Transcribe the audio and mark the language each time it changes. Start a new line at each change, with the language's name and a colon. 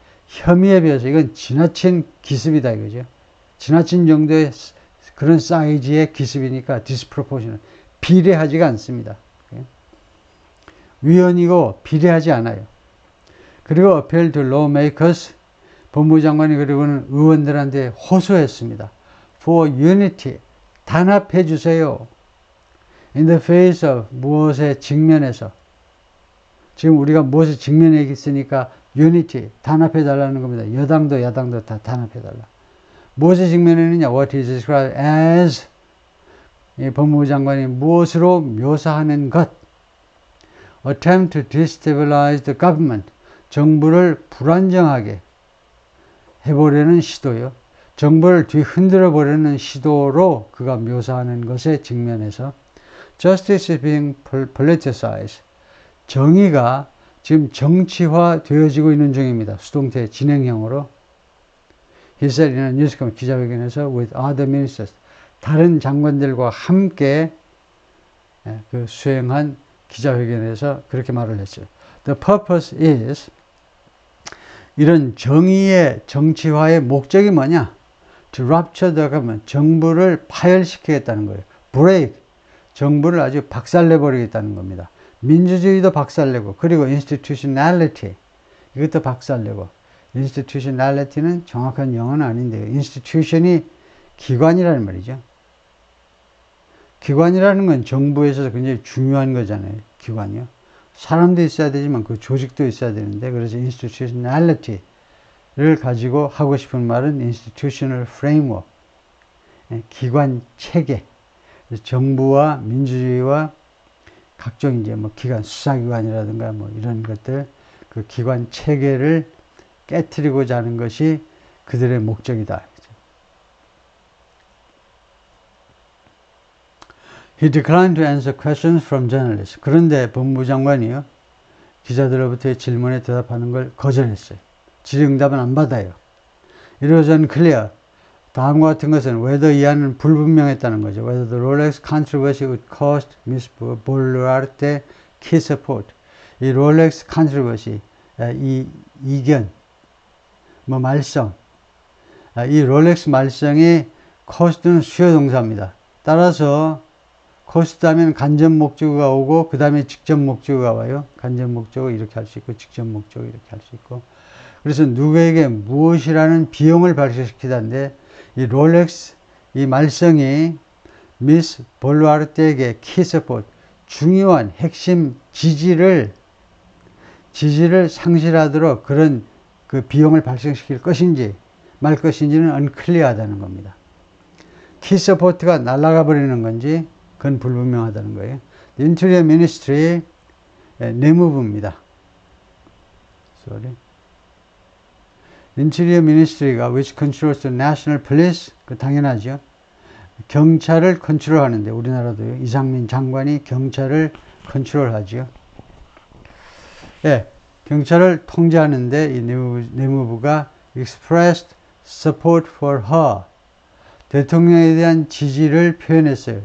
Korean: 혐의에 비해서 이건 지나친 기습이다 이거죠. 지나친 정도의 그런 사이즈의 기습이니까 disproportionate. 비례하지가 않습니다. 위헌이고 비례하지 않아요. 그리고
English: appeal to lawmakers,
Korean: 법무부 장관이 그리고는 의원들한테 호소했습니다.
English: For unity,
Korean: 단합해 주세요.
English: In the face of,
Korean: 무엇에 직면해서. 지금 우리가 무엇에 직면해 있으니까 unity, 단합해 달라는 겁니다. 여당도 야당도 다 단합해 달라. 무엇에 직면했느냐?
English: What is described as,
Korean: 이 법무부 장관이 무엇으로 묘사하는 것.
English: Attempt to destabilize the government,
Korean: 정부를 불안정하게 해보려는 시도요. 정부를 뒤흔들어 보려는 시도로 그가 묘사하는 것에 직면해서
English: Justice is being politicized.
Korean: 정의가 지금 정치화 되어지고 있는 중입니다. 수동태 진행형으로.
English: He said in a news conference,
Korean: 기자회견에서
English: with other ministers,
Korean: 다른 장관들과 함께 그 수행한 기자회견에서 그렇게 말을 했어요.
English: The purpose is,
Korean: 이런 정의의 정치화의 목적이 뭐냐?
English: to rupture the government,
Korean: 정부를 파열시키겠다는 거예요. break, 정부를 아주 박살내버리겠다는 겁니다. 민주주의도 박살내고, 그리고 institutionality, 이것도 박살내고. institutionality는 정확한 영어는 아닌데요. institution이 기관이라는 말이죠. 기관이라는 건 정부에 있어서 굉장히 중요한 거잖아요. 기관이요. 사람도 있어야 되지만 그 조직도 있어야 되는데, 그래서 institutionality를 가지고 하고 싶은 말은 institutional framework, 기관 체계. 정부와 민주주의와 각종 이제 뭐 기관, 수사기관이라든가 뭐 이런 것들, 그 기관 체계를 깨트리고자 하는 것이 그들의 목적이다.
English: He declined to answer questions from journalists.
Korean: 그런데 법무장관이요, 기자들로부터의 질문에 대답하는 걸 거절했어요. 질의응답은 안 받아요.
English: It was unclear.
Korean: 다음과 같은 것은 whether 이 안은 불분명했다는 거죠.
English: Whether the Rolex controversy would cost Miss Boluarte key support.
Korean: 이 롤렉스 컨트로버시, 이 이견, 뭐 말썽, 이 롤렉스 말썽이 코스트는 수요 동사입니다. 따라서 코스트 하면 간접 목적어가 오고 그 다음에 직접 목적어가 와요. 간접 목적어 이렇게 할 수 있고 직접 목적어 이렇게 할 수 있고. 그래서 누구에게 무엇이라는 비용을 발생시키다는데, 이 롤렉스, 이 말썽이 미스 볼루아르테에게 키서포트, 중요한 핵심 지지를 상실하도록 그런 그 비용을 발생시킬 것인지 말 것인지는 unclear하다는 겁니다. 키서포트가 날아가 버리는 건지 그건 불분명하다는 거예요.
English: The Interior Ministry,
Korean: 내무부입니다.
English: Interior Ministry가 which controls the National Police,
Korean: 그 당연하죠. 경찰을 컨트롤하는데, 우리나라도요. 이상민 장관이 경찰을 컨트롤하죠. 예, 경찰을 통제하는데 이 내무부가
English: expressed support for her,
Korean: 대통령에 대한 지지를 표현했어요.